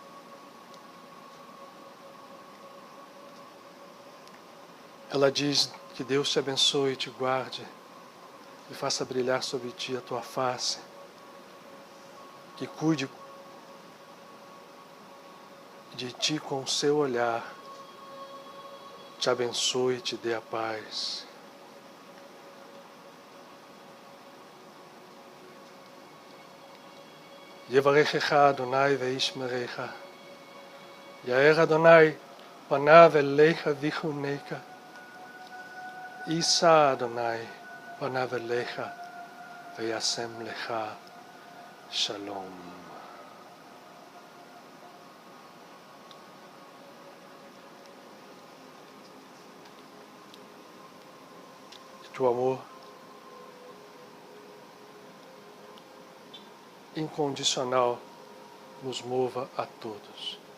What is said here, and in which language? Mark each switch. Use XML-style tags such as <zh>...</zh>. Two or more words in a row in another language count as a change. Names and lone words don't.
<pt>Ela diz que Deus te abençoe e te guarde, e faça brilhar sobre ti a tua face, que cuide de ti com o seu olhar, te abençoe e te dê a paz.</pt> <he>יברכך אדוני וישמרך, יאר אדוני פניו אליך ויחנך, ישא אדוני פניו אליך וישם לך שלום.</he> <pt>Que o amor incondicional nos mova a todos</pt>